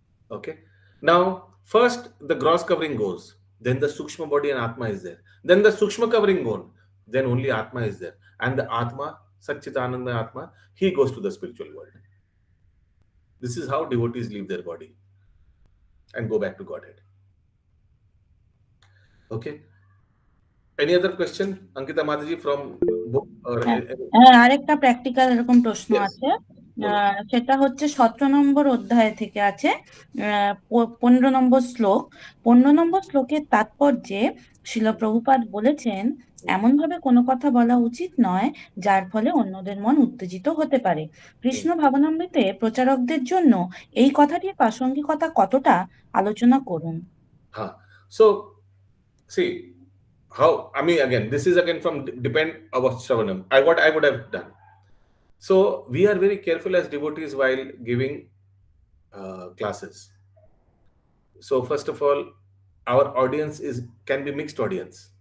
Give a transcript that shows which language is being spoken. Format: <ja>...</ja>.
<en>Okay, now first the gross covering goes, then the sukshma body and atma is there, then the sukshma covering gone, then only atma is there, and the atma, Satchitananda Atma, he goes to the spiritual world. This is how devotees leave their body and go back to Godhead. Okay, any other question, Ankita Mataji, from book or</en> <bn>আরেকটা practical এরকম প্রশ্ন</bn> <en>Yes.</en> <bn>আছে, সেটা হচ্ছে 17 নম্বর অধ্যায় থেকে আছে, 15 নম্বর শ্লোক। 15 নম্বর শ্লোকের তাৎপর্যে শিল প্রভুপাদ বলেছেন, এমন ভাবে কোনো কথা বলা উচিত নয় যার ফলে অন্যদের মন উত্তেজিত হতে পারে। কৃষ্ণ ভাবনামৃতে প্রচারকদের জন্য এই কথাটির প্রাসঙ্গিকতা কতটা আলোচনা করুন।</bn> <en>So see how, I mean, again, this is again from depend our Shravanam. What I would have done. So we are very careful as devotees while giving classes. So first of all, our audience can be mixed audience.</en>